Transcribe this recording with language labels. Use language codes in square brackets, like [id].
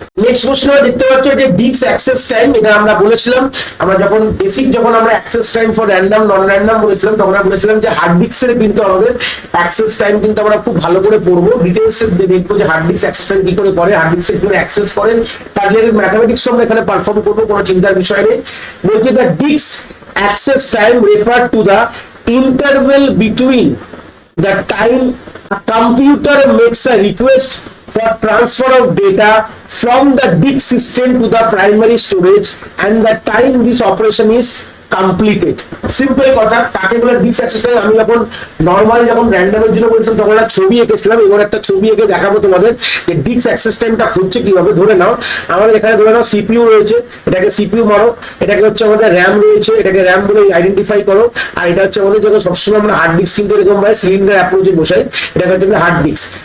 [bn] Next প্রশ্ন দেখতে পাচ্ছ যে ডিস্ক অ্যাক্সেস টাইম, এটা আমরা বলেছিলাম, আমরা যখন বেসিক যখন আমরা access time for random non random বলেছিলাম, তখন আমরা বলেছিলাম যে হার্ড ডিস্কের কিন্তু আমাদের অ্যাক্সেস টাইম কিন্তু আমরা খুব ভালো করে পড়বো, ডিটেলস দেখবো যে হার্ড ডিস্ক অ্যাক্সেস টাইম কি করে করে, হার্ড ডিস্ক কি করে অ্যাক্সেস করেন, তার রিলেটেড ম্যাথমেটিক্স আমরা এখানে পারফর্ম করবো, কোনো চিন্তার বিষয় নেই। [en] বলছে the disk access time refer to the interval between the time a computer makes a request for transfer of data from the disk system to the primary storage and the time this operation is completed. [bn] Simple কথা, কাকে বলে disk access time. আমি যখন normal যখন র্যান্ডমের জন্য বলছিলাম তখন একটা ছবি এঁকেছিলাম, এবার একটা ছবি এঁকে দেখাবো তোমাদের যে ডিস্ক অ্যাক্সেস টাইমটা হচ্ছে কিভাবে। ধরে নাও আমাদের এখানে ধরে নাও সিপিইউ রয়েছে, এটাকে সিপিইউ মারো, এটাকে হচ্ছে আমাদের র্যাম রয়েছে, এটাকে র্যাম বলে আইডেন্টিফাই করো, আর এটা হচ্ছে আমাদের যেটা সবসময় আমরা হার্ড ডিস্ক কিন্তু এরকম ভাবে সিলিন্ডার অ্যাপ্রোচে বসাই, এটাকে হচ্ছে হার্ড ডিস্ক।